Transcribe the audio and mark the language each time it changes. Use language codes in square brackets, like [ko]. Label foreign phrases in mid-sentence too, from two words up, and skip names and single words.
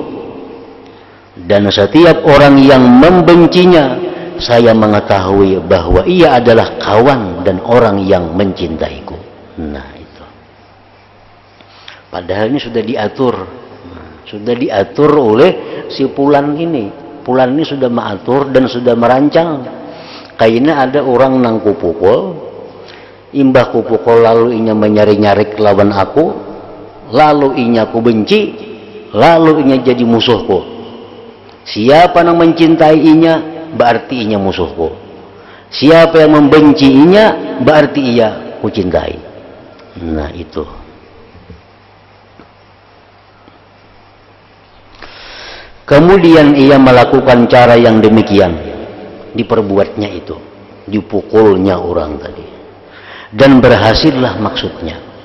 [id] Dan setiap orang yang membencinya, saya mengetahui bahwa ia adalah kawan dan orang yang mencintaiku. Nah itu. Padahal ini sudah diatur. Sudah diatur oleh si Fulan ini. Fulan ini sudah mengatur dan sudah merancang. [bjn] Kayaknya ada orang nang kupukul, imbah kupukul lalu inya menyari-nyari lawan aku, lalu inya ku benci, lalu inya jadi musuhku. [id] Siapa yang mencintai inya, berarti inya musuhku. Siapa yang membenci inya, berarti ia ku cintai. Nah itu. Kemudian ia melakukan cara yang demikian, diperbuatnya itu, dipukulnya orang tadi, dan berhasillah maksudnya.